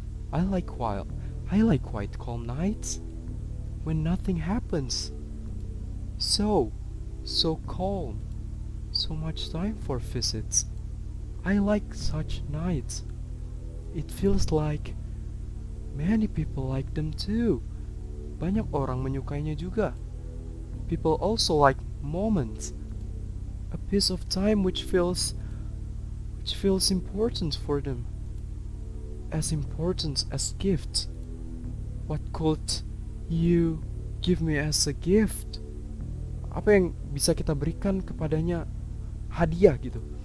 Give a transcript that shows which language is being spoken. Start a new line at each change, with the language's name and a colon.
English: I like quiet calm nights when nothing happens. So calm. So much time for visits. I like such nights. It feels like many people like them too.
Indonesian: Banyak orang menyukainya juga.
English: People also like moments. A piece of time which feels important for them. As important as gifts. What could you give me as a gift?
Indonesian: Apa yang bisa kita berikan kepadanya hadiah gitu?